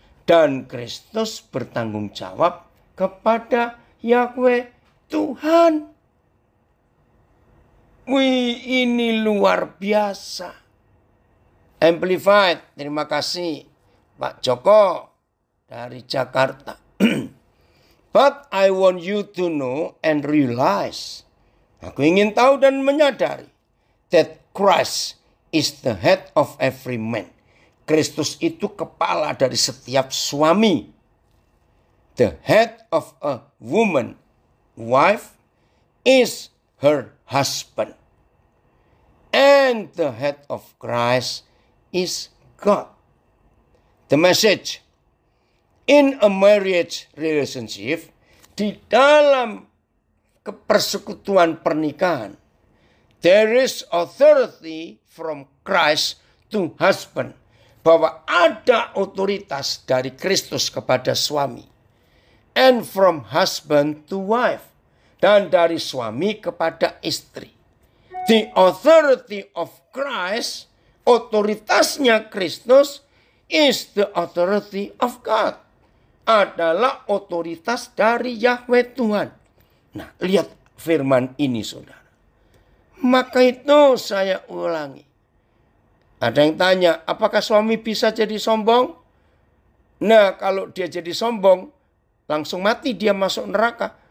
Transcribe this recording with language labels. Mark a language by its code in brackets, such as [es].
[id] Dan Kristus bertanggung jawab kepada Yahweh Tuhan. Wih, ini luar biasa. Amplified, terima kasih Pak Joko dari Jakarta. [en] But I want you to know and realize. [id] Aku ingin tahu dan menyadari [en] that Christ is the head of every man. [id] Kristus itu kepala dari setiap suami. [en] The head of a woman, wife, is her husband. And the head of Christ is God. The message. In a marriage relationship, [id] di dalam persekutuan pernikahan, [en] there is authority from Christ to husband. [id] Bahwa ada otoritas dari Kristus kepada suami. [en] And from husband to wife. [id] Dan dari suami kepada istri. [en] The authority of Christ, [id] otoritasnya Kristus, [en] is the authority of God. [id] Adalah otoritas dari Yahweh Tuhan. Nah, lihat firman ini saudara. Maka itu saya ulangi. Ada yang tanya, apakah suami bisa jadi sombong? Nah, kalau dia jadi sombong, langsung mati dia masuk neraka.